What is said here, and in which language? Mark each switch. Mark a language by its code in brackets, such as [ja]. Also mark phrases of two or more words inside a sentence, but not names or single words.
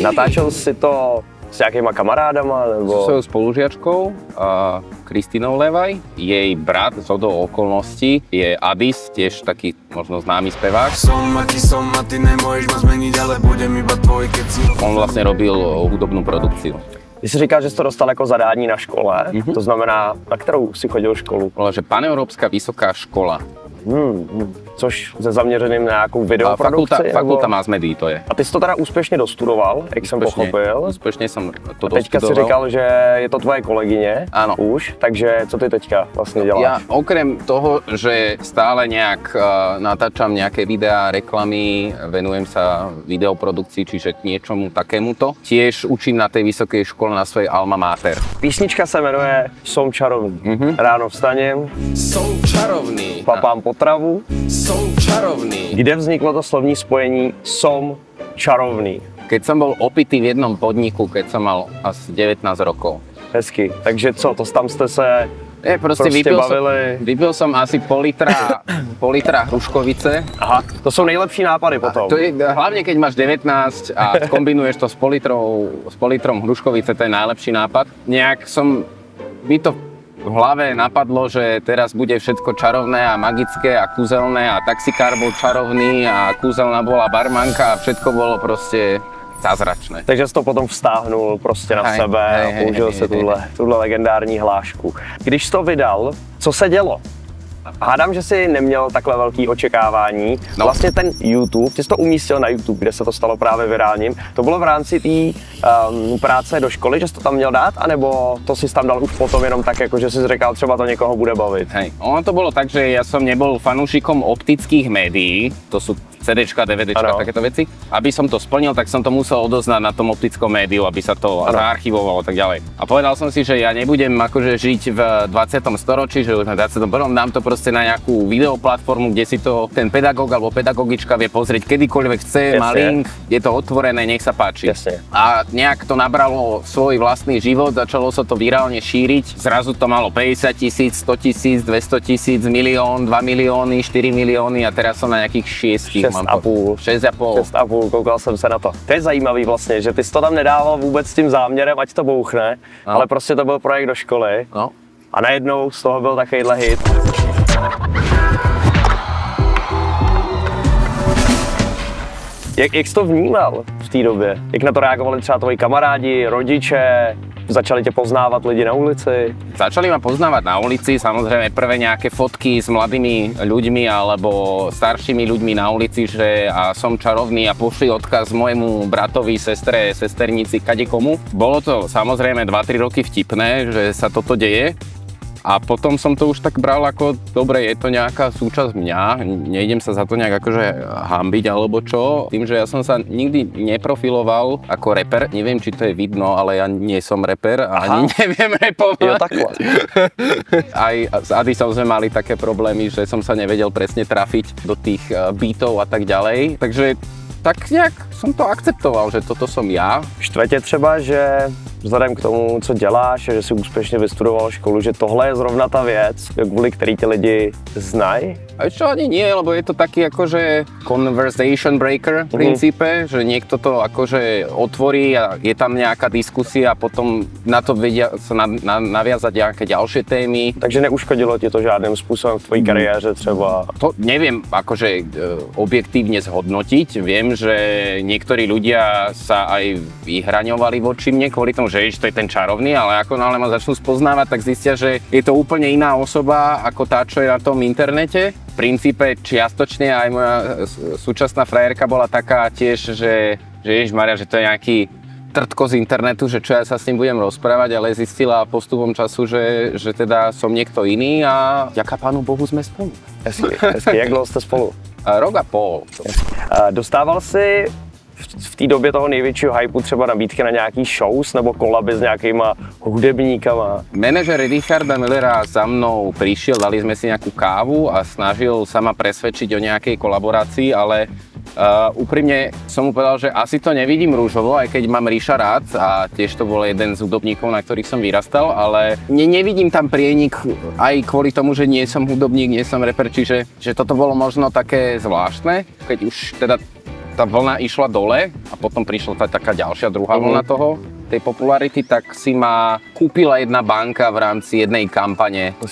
[cs] Natáčel si to s nějakýma kamarádama, nebo? [sk] So svojou spolužiačkou, Kristinou Levaj. Jej brat zhodou okolností je Adis, tiež taký možno známy spevák. Som a ty nemôžeš ma zmeniť, ale budem iba tvoj, keď si... On vlastne robil hudobnú produkciu. [cs] Ty jsi říkal, že jsi to dostal jako zadání na škole, to znamená, na kterou si chodil školu? [sk] Bola, že Paneurópska vysoká škola. [cs] Což se zaměřeným na nějakou videoprodukci? [sk] Fakulta mass médií to je. [cs] A ty jsi to teda úspěšně dostudoval, jak jsem pochopil. Úspěšně jsem to teďka dostudoval. si říkal, že je to tvoje kolegyně. [sk] Áno. [cs] Už, takže co ty teďka vlastně děláš? [sk] Ja okrem toho, že stále nejak natáčam nejaké videá, reklamy, venujem sa videoprodukcii, čiže k niečomu takémuto. Tiež učím na tej vysokej škole na svojej alma mater. [cs] Písnička se jmenuje Som čarovný. [sk] Ráno vstanem. Som čarovný. Papám potravu. Som čarovný. [cs] Kde vzniklo to slovní spojení Som čarovný? [sk] Keď som bol opitý v jednom podniku, keď som mal asi 19 rokov. [cs] Hezky. Takže co, to tam jste se Prostě bavili? [sk] Vypil som asi pol litra hruškovice. [cs] Aha, to jsou nejlepší nápady potom. [sk] To je, hlavne keď máš 19 a kombinuješ to s pol litrom hruškovice, to je najlepší nápad. Nejak by to v hlave napadlo, že teraz bude všetko čarovné a magické a kúzelné a taxikár bol čarovný a kúzelná bola barmanka a všetko bolo prostě zázračné. [cs] Takže jsi to potom vztáhnul prostě na sebe a použil si tuhle legendární hlášku. Když jsi to vydal, co se dělo? Hádám, že jsi neměl takhle velký očekávání. No. Vlastně ten YouTube, ty jsi to umístil na YouTube, kde se to stalo právě virálním. To bylo v rámci té práce do školy, že jsi to tam měl dát, anebo to si tam dal už potom jenom tak, jako že jsi říkal, třeba to někoho bude bavit? [sk] Hej, ono to bolo tak, že ja som nebol fanúšikom optických médií, to sú CDčka, DVDčka, takéto veci. Aby som to splnil, tak som to musel odoznať na tom optickom médiu, aby sa to zaarchivovalo a tak ďalej. A povedal som si, že ja nebudem akože žiť v 20. storočí, že už na 21. dám to proste na nejakú videoplatformu, kde si to ten pedagóg alebo pedagogička vie pozrieť kedykoľvek chce, má link, je to otvorené, nech sa páči. Jasne. A nejak to nabralo svoj vlastný život, začalo sa to virálne šíriť. Zrazu to malo 50 000, 100 000, 200 000, milión, 2 milióny, 4 milióny a teraz som na nejakých 6 6,5. 6,5. [cs] 6,5, koukal jsem se na to. To je zajímavý vlastně, že ty jsi to tam nedával vůbec s tím záměrem, ať to bouchne, no. Ale prostě to byl projekt do školy. No. A najednou z toho byl takovýhle hit. Jak jsi to vnímal v té době? Jak na to reagovali třeba tvoji kamarádi, rodiče? Začali tě poznávat lidi na ulici? [sk] Začali ma poznávať na ulici, samozrejme prvé nejaké fotky s mladými ľuďmi alebo staršími ľuďmi na ulici, že a som čarovný a pošli odkaz môjmu bratovi, sestre, sesternici, kadekomu. Bolo to samozrejme 2-3 roky vtipné, že sa toto deje. A potom som to už tak bral ako, dobre, je to nejaká súčasť mňa, nejdem sa za to nejak akože hanbiť alebo čo. Tým, že ja som sa nikdy neprofiloval ako reper, neviem, či to je vidno, ale ja nie som reper a ani neviem repovať. [cs] Jo, takhle. [sk] Aj s Adisom sme mali také problémy, že som sa nevedel presne trafiť do tých beatov a tak ďalej. [cs] Takže tak nějak jsem to akceptoval, že toto som já. Štve tě třeba, že vzhledem k tomu, co děláš, že jsi úspěšně vystudoval školu, že tohle je zrovna ta věc, kvůli který ti lidi znají? [sk] A čo ani nie, lebo je to taký akože [en] conversation breaker [sk] v princípe, že niekto to akože otvorí a je tam nejaká diskusia a potom na to vedia sa naviazať nejaké ďalšie témy. [cs] Takže neuškodilo ti to žádným způsobem v tvojí kariéře třeba? [sk] To neviem akože objektívne zhodnotiť. Viem, že niektorí ľudia sa aj vyhraňovali voči mne kvôli tomu, že to je ten čarovný, ale ako náhle ma začnú spoznávať, tak zistia, že je to úplne iná osoba ako tá, čo je na tom internete. V princípe čiastočne aj moja súčasná frajerka bola taká tiež, že ježišmaria, že to je nejaký trtko z internetu, že čo ja sa s ním budem rozprávať, ale zistila postupom času, že teda som niekto iný a ďaká Pánu Bohu sme spolu. [cs] Hezky. Jak dlouho jste spolu? [sk] Rok a pol. [cs] Dostával si v té době toho největšího hypeu třeba nabídky na nějaký shows nebo kolaby s nějakýma hudebníkama? [sk] Manažer Richarda Millera za mnou prišiel, dali sme si nejakú kávu a snažil sa ma presvedčiť o nejakej kolaborácii, ale úprimne som mu povedal, že asi to nevidím rúžovo, aj keď mám Ríša rád a tiež to bol jeden z hudobníkov, na ktorých som vyrastal, ale nevidím tam prienik aj kvôli tomu, že nie som hudobník, nie som reper, čiže že toto bolo možno také zvláštne, keď už teda tá vlna išla dole a potom prišla taká ďalšia druhá vlna toho, tej popularity, tak si ma kúpila jedna banka v rámci jednej kampane.